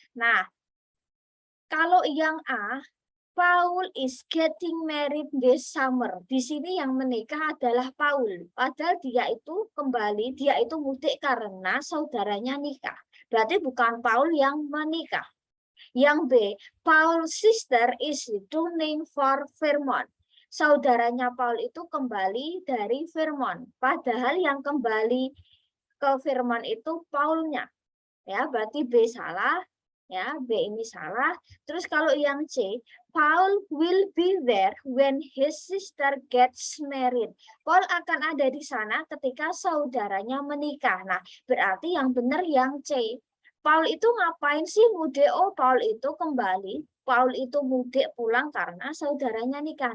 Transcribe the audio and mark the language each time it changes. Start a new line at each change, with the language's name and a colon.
Indonesian: Nah, kalau yang A,
English: Paul is getting married this summer.
Indonesian: Di sini yang menikah adalah Paul. Padahal dia itu kembali, dia itu mudik karena saudaranya nikah. Berarti bukan Paul yang menikah. Yang B,
English: Paul's sister is returning for Vermont.
Indonesian: Saudaranya Paul itu kembali dari Vermont. Padahal yang kembali ke Vermont itu Paulnya. Ya, berarti B salah. Ya, B ini salah. Terus kalau yang C,
English: Paul will be there when his sister gets married.
Indonesian: Paul akan ada di sana ketika saudaranya menikah. Nah, berarti yang benar yang C. Paul itu ngapain sih mudik? Oh, Paul itu kembali. Paul itu mudik pulang karena saudaranya nikah.